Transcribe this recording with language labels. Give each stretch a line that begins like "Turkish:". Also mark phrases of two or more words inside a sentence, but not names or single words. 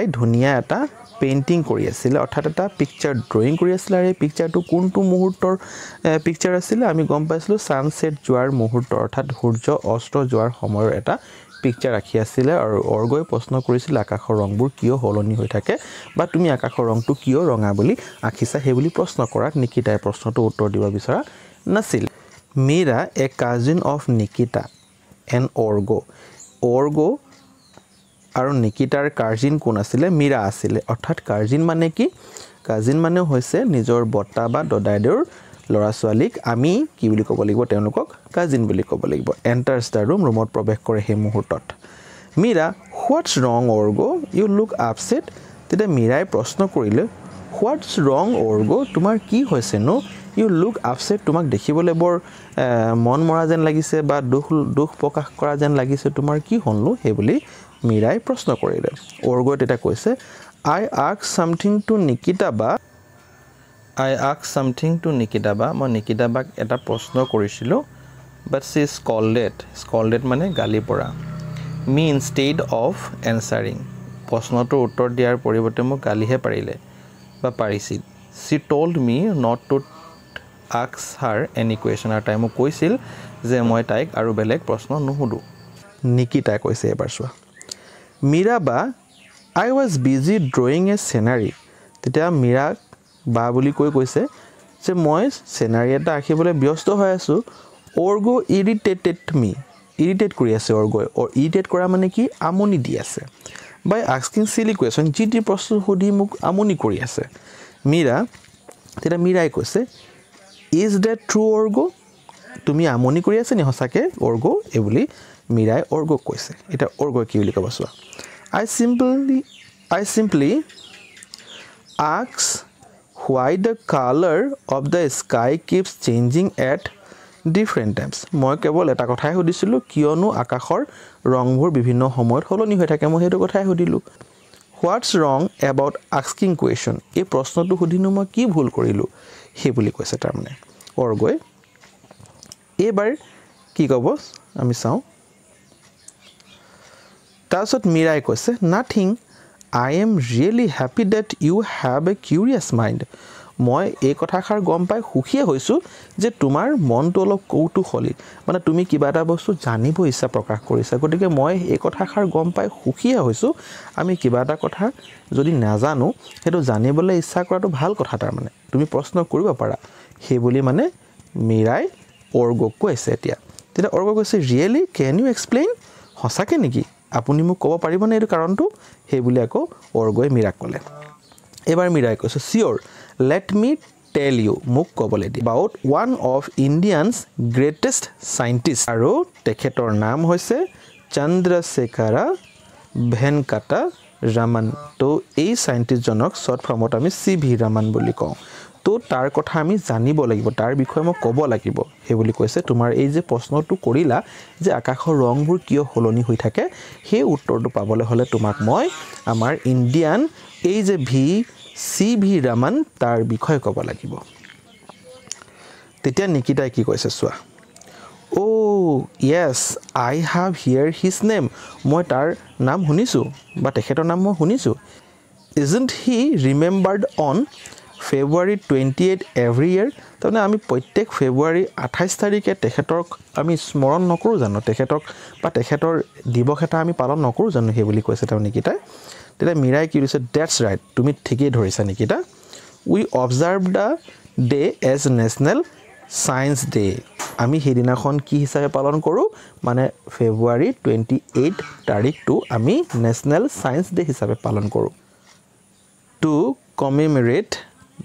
Assamese: ধুনিয়া এটা পেইন্টিং কৰি আছিল অৰ্থাৎ এটা
English: picture drawing
Assamese: কৰি আছিল আৰু এই পিকচাৰটো কোনটো মুহূৰ্তৰ পিকচাৰ আছিল আমি গম পাইছিলো সানসেট যোৱাৰ মুহূৰ্ত অৰ্থাৎ সূৰ্য অস্ত যোৱাৰ সময়ৰ এটা পিকচাৰ ৰাখি আছিল আৰু অৰ্গই প্ৰশ্ন কৰিছিল আকাশৰ ৰংবোৰ কিয় হলনি হৈ থাকে বা তুমি আকাশৰ ৰংটো কিয় ৰঙা বুলি আঁকিছা সেই বুলি প্ৰশ্ন কৰাত নিকিতাই প্ৰশ্নটো উত্তৰ দিব বিচৰা নাছিল
English: Mira a cousin of Nikita and Orgo
Assamese: আৰু নিকিতাৰ কাজিন কোন আছিল মীৰা আছিল অৰ্থাৎ কাজিন মানে কি কাজিন মানে হৈছে নিজৰ বৰ্তা বা দদাইদেউৰ লৰা ছোৱালীক আমি কি বুলি ক'ব লাগিব তেওঁলোকক কাজিন বুলি ক'ব লাগিব
English: enters the room
Assamese: ৰুমত প্ৰৱেশ কৰে সেই মুহূৰ্তত মীৰা
English: what's wrong Orgo you look upset
Assamese: তেতিয়া মীৰাই প্ৰশ্ন কৰিলে
English: what's wrong Orgo
Assamese: তোমাৰ কি হৈছে নো
English: you look upset
Assamese: তোমাক দেখিবলৈ বৰ মন মৰা যেন লাগিছে বা দুখ প্ৰকাশ কৰা যেন লাগিছে তোমাৰ কি হলনো সেই বুলি মীৰাই প্ৰশ্ন কৰিলে অৰ্গই তেতিয়া কৈছে
English: I asked something to Nikita
Assamese: ba মই নিকিতা বাক এটা প্ৰশ্ন কৰিছিলো
English: but she scolded
Assamese: মানে গালি পৰা
English: me instead of answering
Assamese: প্ৰশ্নটোৰ উত্তৰ দিয়াৰ পৰিৱৰ্তে মোক গালিহে পাৰিলে বা পাৰিছিল
English: she told me not to ask her any question
Assamese: আৰু তাই মোক কৈছিল যে মই তাইক আৰু বেলেগ প্ৰশ্ন নুহুদু নিকিতাই কৈছে এবাৰ চোৱা মীৰা বা I
English: was busy drawing a scenery
Assamese: তেতিয়া মীৰা বা বুলি কৈছে যে মই scenery এটা আঁকিবলৈ ব্যস্ত হৈ আছো অৰ্গো
English: irritated me
Assamese: irritate কৰি আছে অৰ্গই irritate কৰা মানে কি আমনি দি আছে
English: by asking silly question
Assamese: যি প্ৰশ্ন সুধি মোক আমনি কৰি আছে মীৰা তেতিয়া মীৰাই কৈছে
English: is that true
Assamese: অৰ্গো তুমি আমনি কৰি আছে নি হসাকে অৰ্গো এই বুলি মীৰাই অৰ্গক কৈছে এটা অৰ্গই কি বুলি ক'ব চোৱা
English: I simply ask why the color of the sky keeps changing at different times
Assamese: মই কেৱল এটা কথাই সুধিছিলো কিয়নো আকাশৰ ৰংবোৰ বিভিন্ন সময়ত সলনি হৈ থাকে মই হেতু কথাই সুধিলো
English: what's wrong about asking question
Assamese: এই প্ৰশ্নটো সুধিনো মই কি ভুল কৰিলো হে বুলি কৈছে তাৰমানে অৰ্গই এবাৰ কি ক'ব আমি চাও তাৰছত মীৰাই কৈছে
English: nothing I am really happy that you have a curious mind
Assamese: মই এই কথাখাৰ গম পাই খুখিয়ে হৈছো যে তোমাৰ মনটো অলপ কৌতুহলী মানে তুমি কিবা এটা বস্তু জানিব ইচ্ছা প্ৰকাশ কৰিছা গতিকে মই এই কথাখাৰ গম পাই খুখিয়ে হৈছো আমি কিবা এটা কথা যদি নাজানো হেতু জানিবলৈ ইচ্ছা কৰাটো ভাল কথা তাৰ মানে তুমি প্ৰশ্ন কৰিব পাৰা সেই বুলি মানে মীৰাই অৰ্গক কৈছে এতিয়া তেতিয়া অৰ্গক কৈছে
English: really can you explain
Assamese: হসাকে নেকি আপুনি মোক ক'ব পাৰিবনে এই কাৰণটো সেই বুলি আকৌ অৰ্গই মীৰাক ক'লে এবাৰ মীৰাই কৈছে চিয়ৰ
English: let me tell you
Assamese: মোক ক'বলৈ দি
English: about one of India's greatest scientists
Assamese: আৰু তেখেতৰ নাম হৈছে চন্দ্ৰশেখৰ ভেংকটা ৰামন তো এই সাইন্টিষ্ট জনক শৰ্ট ফৰ্মত আমি CV ৰামন বুলি কওঁ তো তাৰ কথা আমি জানিব লাগিব তাৰ বিষয়ে মই ক'ব লাগিব হে বুলি কৈছে তোমাৰ এই যে প্ৰশ্নটো কৰিলা যে আকাশৰ ৰংবোৰ কিয় হলনি হৈ থাকে সেই উত্তৰটো পাবলৈ হলে তোমাক মই আমাৰ ইণ্ডিয়ান এই যে CV ৰামন তাৰ বিষয়ে ক'ব লাগিব তেতিয়া নিকিতাই কি কৈছে চোৱা
English: Oh yes I have heard his name
Assamese: মই তাৰ নাম শুনিছো বা তেখেতৰ নাম মই শুনিছো
English: Isn't he remembered on February 28 every year
Assamese: তাৰমানে আমি প্ৰত্যেক ফেব্ৰুৱাৰী 28 তাৰিখে তেখেতক আমি স্মৰণ নকৰো জানো তেখেতক বা তেখেতৰ দিৱস এটা আমি পালন নকৰো জানো হে বুলি কৈছে তাৰ নিকিতাই তেতিয়া মীৰাই কি কৈছে
English: that's right
Assamese: তুমি ঠিকই ধৰিছা নিকিতা
English: we observe the day as national science day
Assamese: আমি হেদিনাখন কি হিচাপে পালন কৰো মানে ফেব্ৰুৱাৰী 28 তাৰিখটো আমি
English: national science day
Assamese: হিচাপে পালন কৰো
English: to commemorate